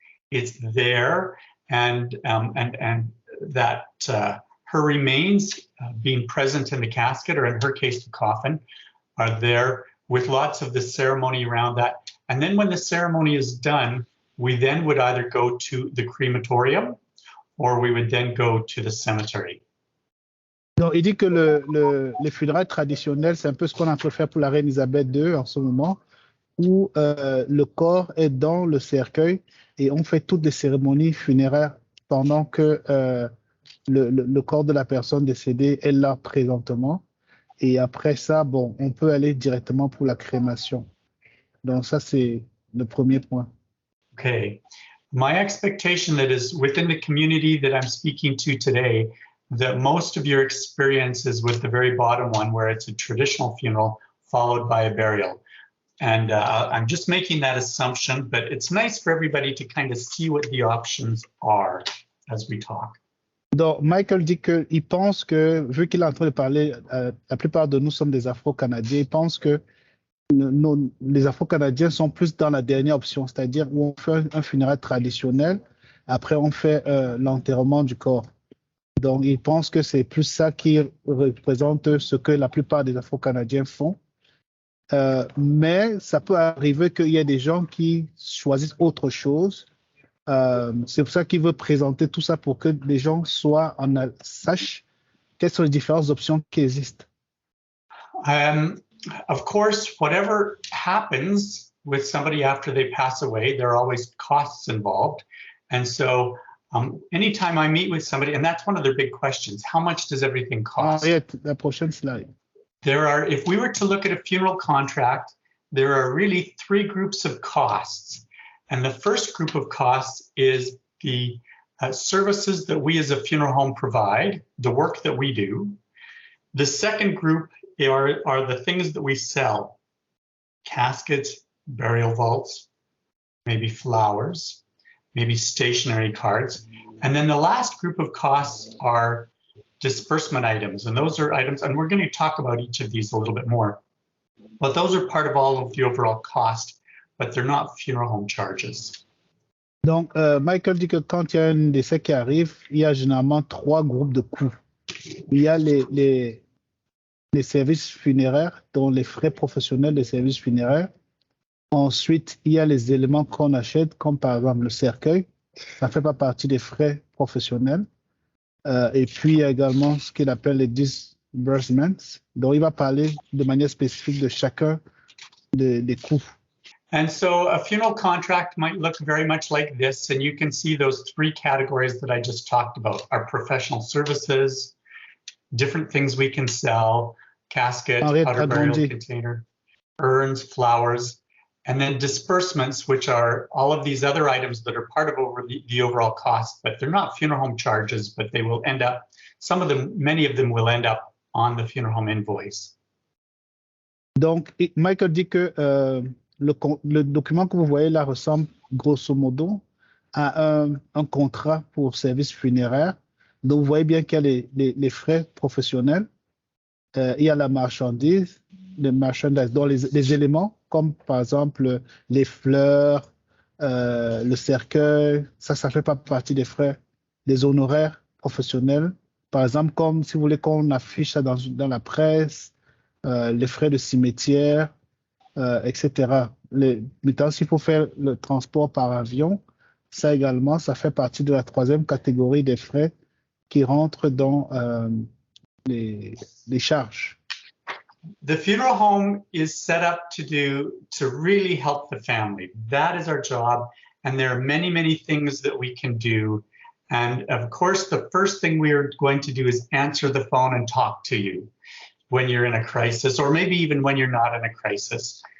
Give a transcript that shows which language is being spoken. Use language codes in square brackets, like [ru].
[en] It's there, and that her remains being present in the casket, or in her case, the coffin, are there with lots of the ceremony around that. And then when the ceremony is done, we then would either go to the crematorium or we would then go to the cemetery. [fr] Donc, il dit que les funérailles traditionnelles, c'est un peu ce qu'on est en train de faire pour la reine Elisabeth II en ce moment, où le corps est dans le cercueil et on fait toutes les cérémonies funéraires pendant que le corps de la personne décédée est là présentement. Et après ça, bon, on peut aller directement pour la crémation. Donc ça, c'est le premier point. [en] Okay. My expectation that is within the community that I'm speaking to today, that most of your experience is with the very bottom one, where it's a traditional funeral followed by a burial. And I'm just making that assumption, but it's nice for everybody to kind of see what the options are as we talk. [fr] Donc, Michael dit qu'il pense que, vu qu'il est en train de parler, la plupart de nous sommes des Afro-Canadiens, il pense que les Afro-Canadiens sont plus dans la dernière option, c'est-à-dire où on fait un funérail traditionnel, après on fait l'enterrement du corps. Donc, il pense que c'est plus ça qui représente ce que la plupart des Afro-Canadiens font. Mais ça peut arriver qu'il y ait des gens qui choisissent autre chose. C'est pour ça qu'il veut présenter tout ça pour que les gens sachent quelles sont les différentes options qui existent. [en] Of course, whatever happens with somebody after they pass away, there are always costs involved. And so anytime I meet with somebody, and that's one of their big questions, how much does everything cost? [fr] La prochaine slide. [en] If we were to look at a funeral contract, there are really three groups of costs. And the first group of costs is the services that we as a funeral home provide, the work that we do. The second group are the things that we sell: caskets, burial vaults, maybe flowers, maybe stationery cards. And then the last group of costs are disbursement items. And those are items, and we're going to talk about each of these a little bit more. But those are part of all of the overall cost, but they're not funeral home charges. [fr] Donc, Michael dit que quand il y a un décès qui arrive, il y a généralement trois groupes de coûts. Il y a les services funéraires, dont les frais professionnels des services funéraires. Ensuite, il y a les éléments qu'on achète, comme par exemple le cercueil. Ça ne fait pas partie des frais professionnels. Et puis, il y a également ce qu'il appelle les disbursements. Donc, il va parler de manière spécifique de chacun des coûts. [en] And so a funeral contract might look very much like this, and you can see those three categories that I just talked about: our professional services, different things we can sell, casket, outer burial container, urns, flowers, and then disbursements, which are all of these other items that are part of the overall cost, but they're not funeral home charges, but they will end up, many of them will end up on the funeral home invoice. [fr] Donc, Michael dit que le document que vous voyez là ressemble grosso modo à un contrat pour service funéraire. Donc, vous voyez bien qu'il y a les frais professionnels, il y a la marchandise, donc les éléments, comme par exemple les fleurs, le cercueil, ça fait pas partie des frais, des honoraires professionnels. Par exemple, comme si vous voulez qu'on affiche ça dans la presse, les frais de cimetière, etc. Maintenant, s'il faut faire le transport par avion, ça également, ça fait partie de la troisième catégorie des frais qui rentrent dans les charges. [en] The funeral home is set up to really help the family. That is our job. And there are many, many things that we can do. And of course, the first thing we are going to do is answer the phone and talk to you when you're in a crisis, or maybe even when you're not in a crisis.